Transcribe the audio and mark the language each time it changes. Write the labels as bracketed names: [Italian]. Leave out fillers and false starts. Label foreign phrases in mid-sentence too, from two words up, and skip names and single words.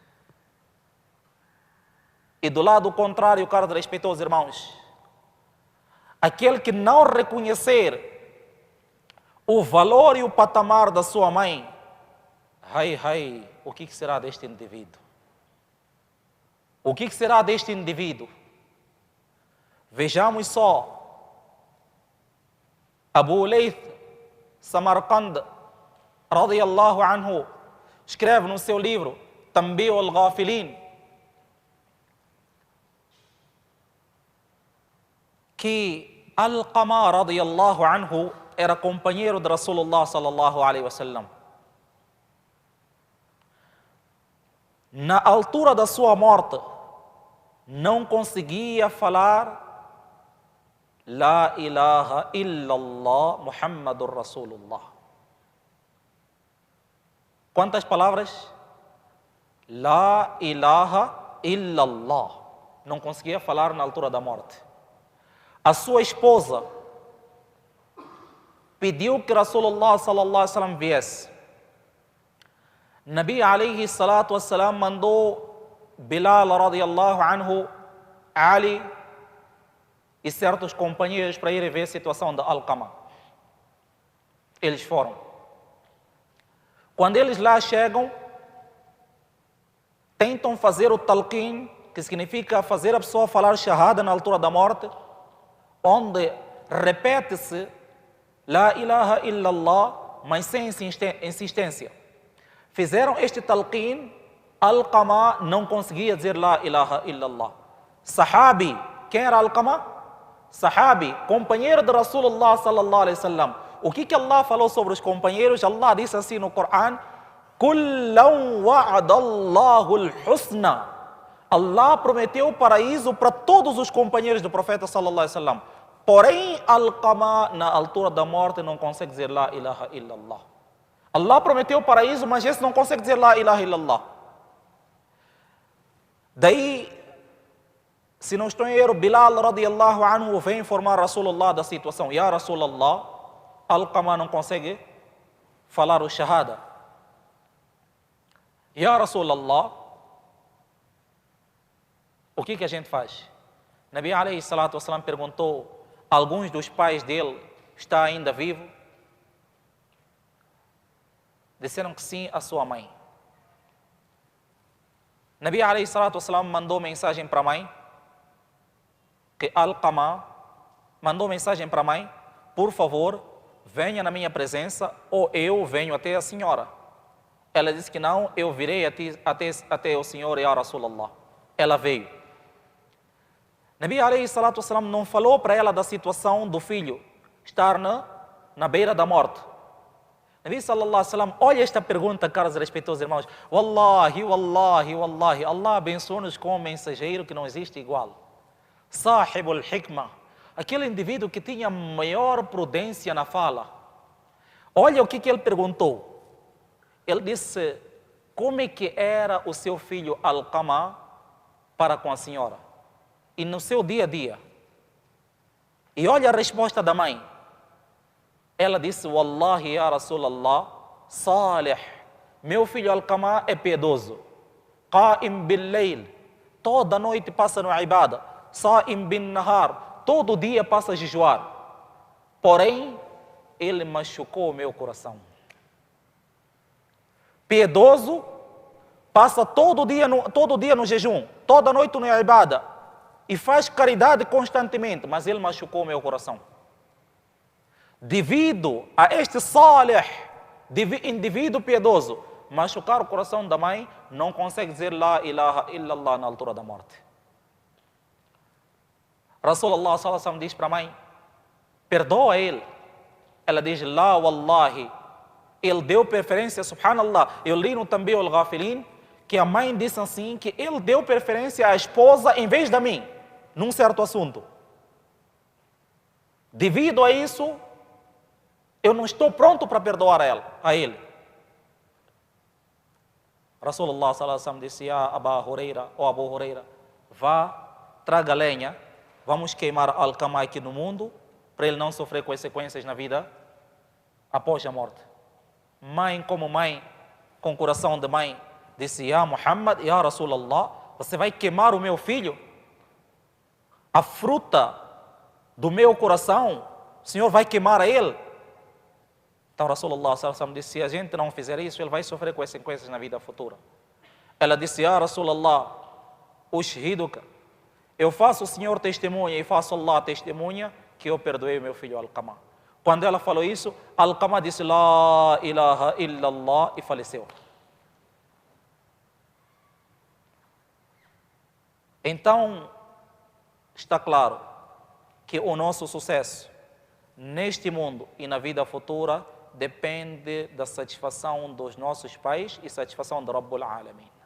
[Portuguese] E do lado contrário, caros respeitosos irmãos, aquele que não reconhecer o valor e o patamar da sua mãe, o que será deste indivíduo? O que será deste indivíduo? Vejamos só, [Arabic] أبو ليث سمرقند، رضي الله عنه, [Portuguese] escreve no seu livro, Tanbih al-Ghafilin, que Alqama, [Arabic] رضي الله عنه, [Portuguese] era companheiro de Rasulullah [Arabic] صلى الله عليه وسلم. [Portuguese] Na altura da sua morte, não conseguia falar [Arabic] لا إله إلا الله محمد رسول الله. [Portuguese] Quantas palavras? [Arabic] لا إله إلا الله. [Portuguese] Não conseguia falar na altura da morte. A sua esposa pediu que Rasulullah [Arabic] صلى الله عليه وسلم [Portuguese] viesse. [Arabic] النبي عليه الصلاة والسلام [Portuguese] mandou Bilal [Arabic] رضي الله عنه, [Portuguese] Ali e certos companheiros para irem ver a situação da Alqama. Eles foram. Quando eles lá chegam, tentam fazer o talqin, que significa fazer a pessoa falar shahada na altura da morte, onde repete-se [Arabic] لا إله إلا الله, [Portuguese] mas sem insistência. Fizeram este talqin, Alqama não conseguia dizer [Arabic] لا إله إلا الله. [Portuguese] Sahabi, quem era Alqama? Sahabi, companheiro de Rasulullah [Arabic] صلى الله عليه وسلم. [Portuguese] O que Allah falou sobre os companheiros? Allah disse assim no Coran: [Arabic] كلا وعد الله الحسنى. [Portuguese] Allah prometeu o paraíso para todos os companheiros do profeta [Arabic] صلى الله عليه وسلم. [Portuguese] Porém, Alqama, na altura da morte, não consegue dizer [Arabic] لا إله إلا الله. [Portuguese] Allah prometeu o paraíso, mas esse não consegue dizer [Arabic] لا إله إلا الله. [Portuguese] Daí, se não estou em erro, Bilal [Arabic] رضي الله عنه [Portuguese] vem informar Rasulullah da situação. [Arabic] يا رسول الله, [Portuguese] Alqama não consegue falar o shahada. [Arabic] يا رسول الله, [Portuguese] o que a gente faz? [Arabic] النبي عليه الصلاة والسلام [Portuguese] perguntou: alguns dos pais dele está ainda vivo? Disseram que sim, a sua mãe. [Arabic] النبي عليه الصلاة والسلام [Portuguese] mandou mensagem para a mãe, que Alqama mandou mensagem para a mãe: por favor, venha na minha presença ou eu venho até a senhora. Ela disse que não, eu virei até o senhor, [Arabic] يا رسول الله. [Portuguese] Ela veio. [Arabic] النبي عليه الصلاة والسلام [Portuguese] não falou para ela da situação do filho estar na beira da morte. [Arabic] النبي صلى الله عليه وسلم, [Portuguese] olha esta pergunta, caros e respeitosos irmãos. [Arabic] والله، والله، والله, [Portuguese] Allah abençoa-nos com um mensageiro que não existe igual. [Arabic] صاحب الحكمة, [Portuguese] aquele indivíduo que tinha maior prudência na fala. Olha o que ele perguntou. Ele disse: como é que era o seu filho Alqama para com a senhora? E no seu dia a dia. E olha a resposta da mãe. Ela disse: [Arabic] والله يا رسول الله، صالح, [Portuguese] meu filho Alqama é piedoso. [Arabic] قائم بالليل, [Portuguese] toda noite passa no ibada. [Arabic] صائم بالنهار, [Portuguese] todo dia passa a jejuar. Porém, ele machucou o meu coração. Piedoso, passa todo dia no jejum, toda noite no ibada, e faz caridade constantemente, mas ele machucou o meu coração. Devido a este Salih, indivíduo piedoso, machucar o coração da mãe, não consegue dizer [Arabic] لا إله إلا الله [Portuguese] na altura da morte. Rasulullah [Arabic] صلى الله عليه وسلم [Portuguese] diz para a mãe: perdoa ele. Ela diz: [Arabic] لا والله, [Portuguese] ele deu preferência, subhanallah. Eu li no Tanbih al-Ghafilin que a mãe disse assim, que ele deu preferência à esposa em vez de mim. num certo assunto. Devido a isso, eu não estou pronto para perdoar a ele. Rasulullah [Arabic] صلى الله عليه وسلم [Portuguese] disse a Abu Huraira, vá, traga lenha, vamos queimar Alqama aqui no mundo, para ele não sofrer consequências na vida após a morte. Mãe como mãe, com coração de mãe, disse, [Arabic] يا محمد، يا رسول الله, [Portuguese] você vai queimar o meu filho? A fruta do meu coração, o Senhor vai queimar a ele? Então Rasulullah [Arabic] صلى الله عليه وسلم [Portuguese] disse, se a gente não fizer isso, ele vai sofrer consequências na vida futura. Ela disse, [Arabic] يا رسول الله، أشهدك, [Portuguese] eu faço o Senhor testemunha e faço Allah testemunha que eu perdoei o meu filho Alqama. Quando ela falou isso, Alqama disse, [Arabic] لا إله إلا الله, [Portuguese] e faleceu. Então, está claro que o nosso sucesso neste mundo e na vida futura depende da satisfação dos nossos pais e satisfação de [Arabic] رب العالمين.